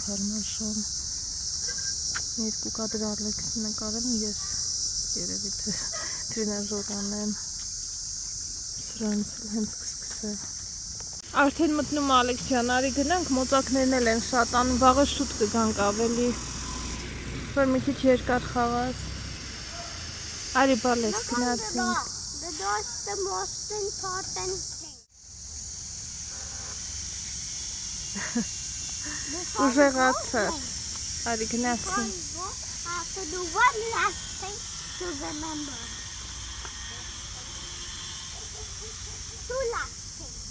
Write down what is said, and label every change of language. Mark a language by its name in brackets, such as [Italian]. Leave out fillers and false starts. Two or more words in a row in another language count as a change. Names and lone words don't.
[Armenian] հարմար շոն։ Երկու կադր Ալեքսի նկարեմ, ես երևի թե տրինաժորան եմ սրանց հենց կսկսել։ Արդեն մտնում Ալեքս ջան, արի գնանք, մոծակներն էլ են շատանում, վաղը շուտ կգանք ավելի, որ մի քիչ երկար խաղաս։ Արի բալես, գնացինք։ [English] That's the most important thing. [Armenian] Ուժեղացար, արի գնացինք։ [English] I have to do one last thing to remember. Two last things.